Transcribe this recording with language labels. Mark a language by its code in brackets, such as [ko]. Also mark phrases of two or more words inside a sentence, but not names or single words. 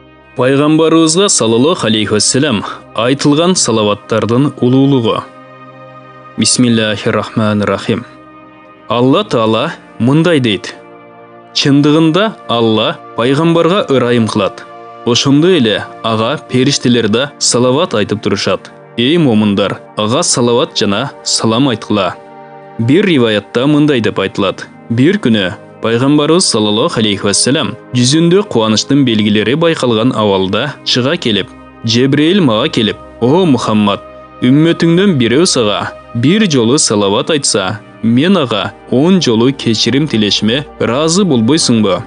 [ky] Пайғамбарыбызға [ar] صلى الله عليه وسلم [ky] айтылған салаваттардың улуулугу. [ar] بسم الله الرحمن الرحيم. [ky] Алла Таала мындай дейт. Чындыгында Алла пайғамбарға ырайым кылат. Ошондой эле ага периштелер да салават айтып турушат. Эй момундар, ага салават жана салам айткыла. Бир риваятта мындай деп айтылат. Бир күнү Пайғамбарыбыз [ar] صلى الله عليه وسلم [ky] жүзүндө кубанычтын белгилери байкалган абалда чыга келип, Жебрейил мага келип: "О Мухаммад, үммөтүңдөн бирөө сага бир жолу салават айтса, мен ага 10 жолу кечирим тилешиме ыраазы болбойсуңбу?